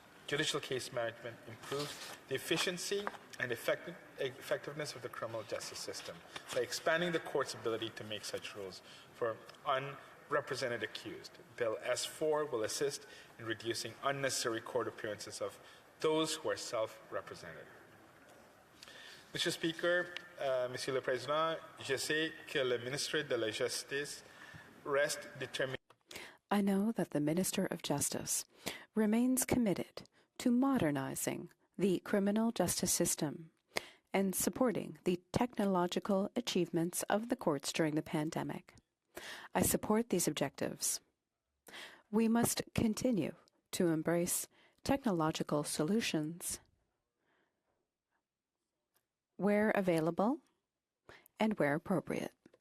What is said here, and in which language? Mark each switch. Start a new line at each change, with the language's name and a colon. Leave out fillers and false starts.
English: Judicial case management improves the efficiency and effectiveness of the criminal justice system by expanding the court's ability to make such rules for unrepresented accused. Bill S-4 will assist in reducing unnecessary court appearances of those who are self-represented. Mr.
French: Speaker, Monsieur le Président, je sais que le ministre de la Justice reste déterminé.
English: I know that the Minister of Justice remains committed to modernizing the criminal justice system and supporting the technological achievements of the courts during the pandemic. I support these objectives. We must continue to embrace technological solutions where available and where appropriate.